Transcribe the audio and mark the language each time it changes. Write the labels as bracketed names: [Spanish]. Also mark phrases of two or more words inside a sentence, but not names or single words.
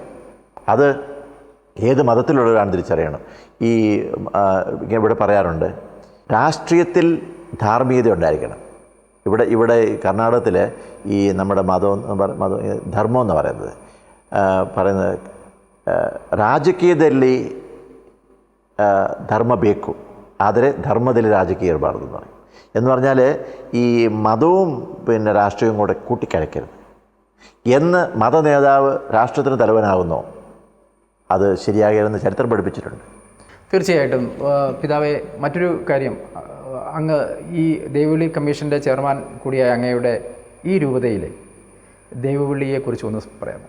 [Malayalam] അത് ഏത് മതത്തിലുള്ളവരാണ് തിരിച്ചറിയണം. ഇവിടെ പറയാറുണ്ട്, രാഷ്ട്രീയത്തിൽ ധാർമ്മികത ഉണ്ടായിരിക്കണം. ഇവിടെ കർണാടകത്തിൽ ഈ നമ്മുടെ ധർമ്മം എന്ന് പറയുന്നത് [Kannada] ರಾಜಕೀಯದಲ್ಲಿ ಧರ್ಮ ಬೇಕು, ಆದರೆ ಧರ್ಮದಲ್ಲಿ ರಾಜಕೀಯ ಇರಬಾರ್ದು [Malayalam] എന്ന് പറഞ്ഞാൽ ഈ മതവും രാഷ്ട്രീയവും കൂടെ കൂട്ടിക്കഴക്കരുത്. എന്ന് മതനേതാവ് രാഷ്ട്രത്തിന് തലവനാകുന്നോ അത് ശരിയാകരുതെന്ന് ചരിത്രം പഠിപ്പിച്ചിട്ടുണ്ട്. തീർച്ചയായിട്ടും പിതാവേ, മറ്റൊരു കാര്യം, അങ്ങ് ഈ ദൈവവിളി കമ്മീഷൻ്റെ ചെയർമാൻ കൂടിയായ അങ്ങയുടെ ഈ രൂപതയിലെ ദൈവവിളിയെക്കുറിച്ച് ഒന്ന് പറയാമോ?